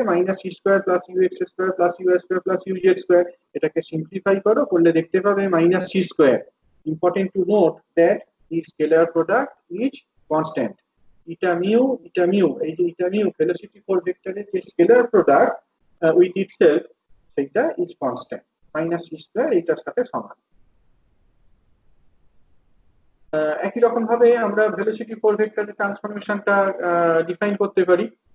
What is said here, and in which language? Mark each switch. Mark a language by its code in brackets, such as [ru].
[bn] -c² plus ux² plus us² plus uz²। এটাকে simplify করো, করলে দেখতে পাবে -c²। [en] Important to note that the scalar product is constant. [bn] Eta mu, এই যে ইটা মিউ ভেলোসিটি ফোর ভেক্টরের যে স্কেলার প্রোডাক্ট উইথ ইটসেলফ, সেটা ইজ কনস্ট্যান্ট। -c² এটার সাথে সমান। একই রকম ভাবে আমরা ভেলোসিটি ফোর ভেক্টরের ট্রান্সফরমেশনটা ডিফাইন করতে পারি।